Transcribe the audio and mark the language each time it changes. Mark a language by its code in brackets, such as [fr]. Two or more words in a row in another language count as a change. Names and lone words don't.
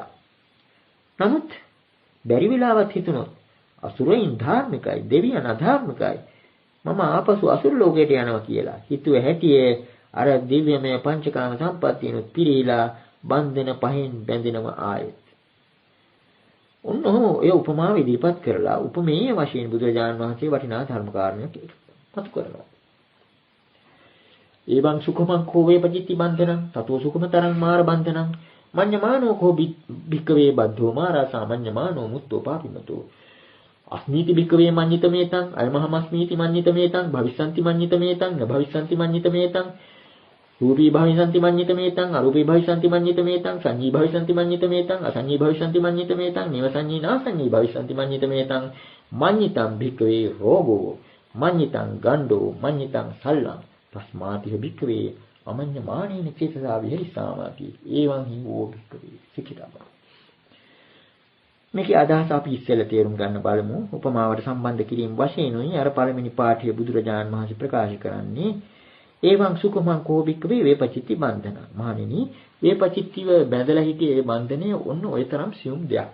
[si] නමුත් බැරි වෙලාවත් හිතුනොත් අසුරයන් ධාර්මිකයි දෙවියන් අධාර්මිකයි මම ආපසු අසුර ලෝකයට යනවා කියලා හිතුවේ හැටියේ අර දිව්‍යමය පංචකාම සම්පත්තියනොත් පිරීලා බන්ධන පහෙන් බැඳිනම ආයෙත් ඔන්නෝ ඒ උපමාව ඉදිරිපත් කරලා උපමේය වශයෙන් බුදුරජාණන් වහන්සේ වටිනා ධර්ම කාරණයක් මතු කරනවා. [pi] ඒවං සුඛමං කෝ වේපජිත්ති බන්ධනං තතෝ සුඛමතරං මාර බන්ධනං මඤ්ඤමානෝ කෝ භික්ඛවේ බද්ධෝ මාරා සාමඤ්ඤමානෝ මුත්තෝ පාපිමතෝ අස්මීති භික්ඛවේ මඤ්ඤිතමේතං අයමහමස්මීති මඤ්ඤිතමේතං භවිස්සanti මඤ්ඤිතමේතං න භවිස්සanti මඤ්ඤිතමේතං රූපී භවිස්සanti මඤ්ඤිතමේතං අරූපී භවිස්සanti මඤ්ඤිතමේතං සංඤී භවිස්සanti මඤ්ඤිතමේතං අසංඤී භවිස්සanti මඤ්ඤිතමේතං නිවසංඤී නාසංඤී භවිස්සanti මඤ්ඤිතමේතං මඤ්ඤිතං භික්ඛවේ රෝගෝ මඤ්ඤිතං ගණ්ඩෝ මඤ්ඤිතං සල්ලං තස්මාතිහ භික්ඛවේ අමඤ්ඤමානේන චේතසා විහෙරිසාමාති ඒවං හිවෝ භික්ඛවේ සිකිරබ්බ. [si] මේකේ අදහස අපි ඉස්සෙල්ලා තේරුම් ගන්න බලමු. උපමාවට සම්බන්ධ කිරීම වශයෙන් උයි අර පළවෙනි පාඨයේ බුදුරජාණන් වහන්සේ ප්‍රකාශ කරන්නේ [pi] ඒවං සුඛමං කෝ භික්ඛවේ වේපචිත්ති බන්ධන. [si] මහණෙනි වේපචිත්තිව බැඳලා හිටියේ ඒ බන්ධනය ඔන්න ඔය තරම් සියුම් දෙයක්.